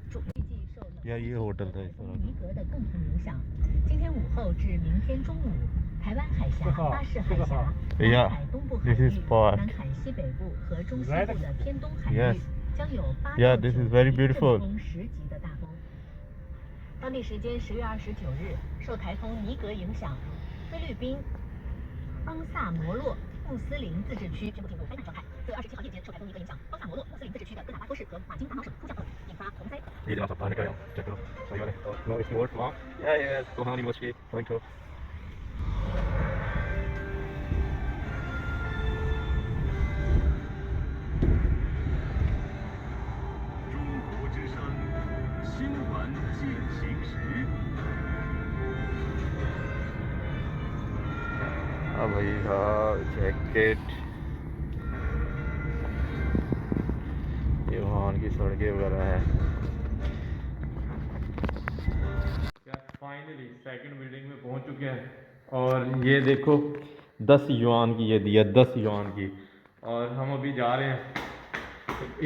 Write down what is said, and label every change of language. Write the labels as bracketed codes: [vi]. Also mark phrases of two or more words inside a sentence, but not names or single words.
[hi] यार ये होटल था इस तरह का। [zh] 台湾海峡、巴士海峡、 [en] Yeah, [zh] 南海东部海 [en] this [zh] 域、 [en] is park. [zh] 南海西北部和中西部的偏东海 [en] Yes. [zh] 域将有8 [en] Yeah, [zh] 到 [en] this 9 is very [zh] 级 [en] beautiful. [zh] 阵风10级的大风。当地时间10月29日，受台风尼格影响，菲律宾邦萨摩洛穆斯林自治区宣布进入灾难状态。4月27号夜间，受台风尼格影响，邦萨摩洛穆斯林自治区的哥打巴托市和马金大毛省出降暴雨，引发洪灾。 [en] No, it's more long. Yeah, yeah, Kohani Mosque, going to. [zh] 中国之声新闻进行时。 [hi] हाँ भाई हाँ जैकेट ये वहाँ की सड़कें वगैरह है। [en] finally second building [hi] में पहुंच चुके हैं और ये देखो 10 युआन की ये दिया 10 युआन की और हम अभी जा रहे हैं।